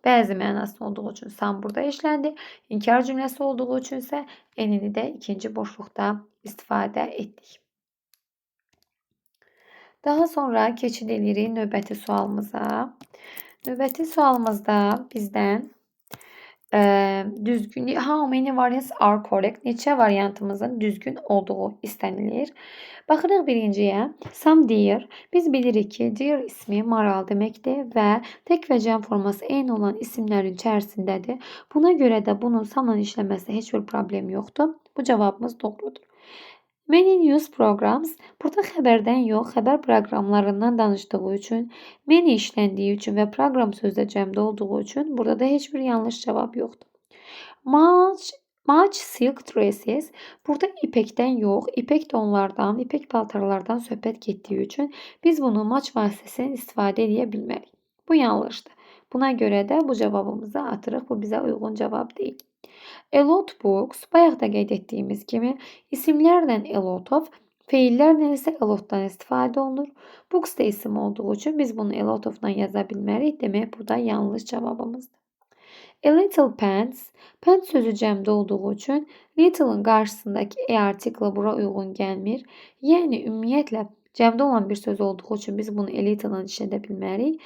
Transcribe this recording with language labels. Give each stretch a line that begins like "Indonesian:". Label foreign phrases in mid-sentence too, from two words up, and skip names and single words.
Azerbaijani: Bəzi mənası olduğu üçün some burada işləndi. İnkar cümləsi olduğu üçün isə enini də ikinci boşluqda istifadə etdik. Daha sonra keçid edirik növbəti sualımıza. Növbəti sualımızda bizdən düzgün,
English: how many variants are correct?
Azerbaijani: Neçə variantımızın düzgün olduğu istənilir. Baxırıq birinciyə.
English: Some deer.
Azerbaijani: Biz bilirik ki, deer ismi maral deməkdir və tək və cəm forması eyni olan isimlərin içərisindədir. Buna görə də bunun some'la işləməsi heç bir problem yoxdur. Bu cavabımız doğrudur.
English: Many news programs.
Azerbaijani: Burada xəbərdən yox, xəbər proqramlarından danışdığı üçün, many işləndiyi üçün və proqram sözdə cəmdə olduğu üçün burada da heç bir yanlış cavab yoxdur.
English: Much silk dresses.
Azerbaijani: Burada ipəkdən yox, ipək donlardan, ipək paltarlardan söhbət getdiyi üçün biz bunu much vasitəsindən istifadə edə bilmərik. Bu yanlışdır. Buna görə də bu cavabımızı atırıq. Bu bizə uyğun cavab deyil.
English: A lot books.
Azerbaijani: Bayaq da qeyd etdiyimiz kimi isimlərlə
English: a lot of,
Azerbaijani: feillərlə isə
English: a lotdan
Azerbaijani: istifadə olunur. Books da isim olduğu üçün biz bunu
English: a lot of-dan
Azerbaijani: yaza bilmərik. Demək bu da yanlış cavabımızdır.
English: A little pants.
Azerbaijani: Pants sözü cəmdə olduğu üçün little'ın qarşısındakı e artiklı bura uyğun gəlmir. Yəni ümumiyyətlə cəmdə olan bir söz olduğu üçün biz bunu
English: a little-dan
Azerbaijani: işlədə bilmərik.